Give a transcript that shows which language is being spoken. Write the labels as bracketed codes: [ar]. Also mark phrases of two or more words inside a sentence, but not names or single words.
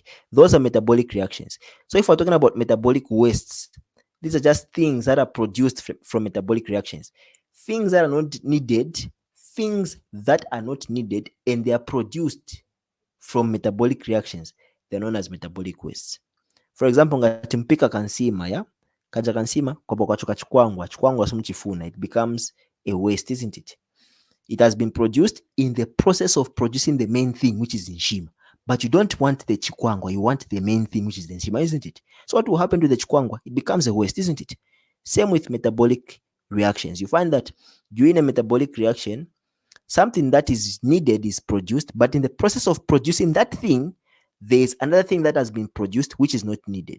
[en] Those are metabolic reactions. So if we're talking about metabolic wastes, these are just things that are produced from metabolic reactions. Things that are not needed, things that are not needed, and they are produced from metabolic reactions. They're known as metabolic wastes. For example, [ny] ngati mpika kansima, yeah? Kaja kansima, kopo kwacho chikwangwa simuchifuna, [en] it becomes a waste, isn't it? It has been produced in the process of producing the main thing, which is nshima. But you don't want the chikwangwa, you want the main thing, which is the nshima, isn't it? So what will happen to the chikwangwa? It becomes a waste, isn't it? Same with metabolic reactions. You find that during a metabolic reaction, something that is needed is produced, but in the process of producing that thing, there is another thing that has been produced which is not needed.